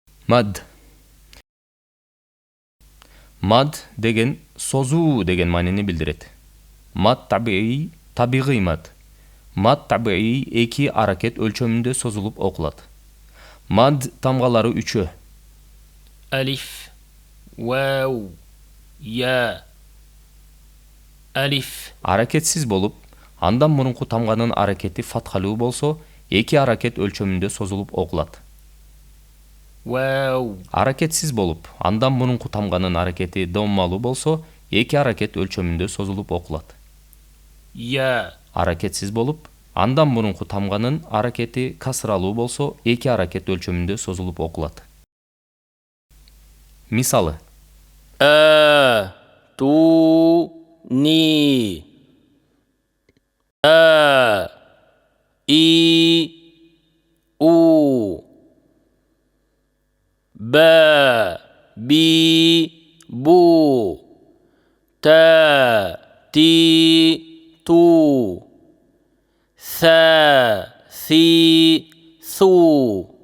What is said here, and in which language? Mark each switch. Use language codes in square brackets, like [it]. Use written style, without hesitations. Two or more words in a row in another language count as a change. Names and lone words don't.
[ky] Mad. Mad деген созуу деген маанини билдирет. Mad табигый mad. Mad табигый эки аракет өлчөмүндө созулуп окулат. Mad тамгалары үчөө. [ar] ألف واو يا ألف [ky] Аракетсиз болуп, андан мурунку тамганын аракети фатхалуу болсо, эки аракет өлчөмүндө созулуп окулат. [ar] واو [ky] Аракетсиз болуп, андан мурунку тамганын аракети доммалуу болсо, эки аракет өлчөмүндө созулуп окулат. [ar] يا [ky] Аракетсиз болуп, андан мурунку тамганын аракети касралуу болсо, эки аракет өлчөмүндө созулуп окулат. Мисалы: [ar] آتوني إي أو بي بو تي تو ثي ثو